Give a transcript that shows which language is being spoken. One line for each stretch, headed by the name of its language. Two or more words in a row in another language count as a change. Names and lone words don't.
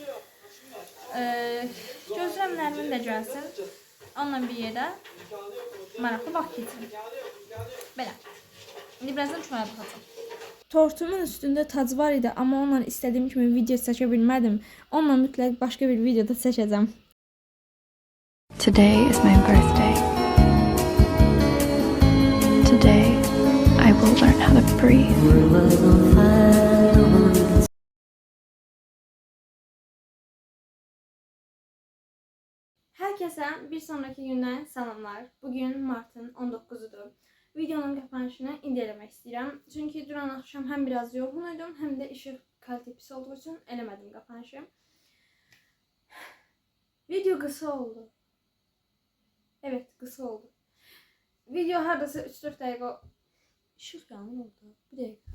Azerbaijani: Gözləyirəm Nərmin də gəlsin. Onunla bir yerdə maraqlı vaxt keçirim. Belə. İndi birazdan kinoya baxacağım. Tortumun üstündə tac var idi, amma onunla istədiyim kimi video çəkə bilmədim. Onunla mütləq başqa bir videoda çəkəcəm.
English: Today is my birthday. Today I will learn how to breathe.
Turkish: Herkese bir sonraki günden selamlar. Bugün Mart'ın 19'udur.
Azerbaijani: Videonun kapanışını indi eləmək istəyirəm. Çünki duran axşam həm biraz yorğun idim, həm də işıq kalite pis olduğu üçün eləmədim kapanışı. Video qısa oldu. Evet, qısa oldu. Video hardasa 3-4 dəqiqə... İşıq yanır oldu. Bir dəqiqə.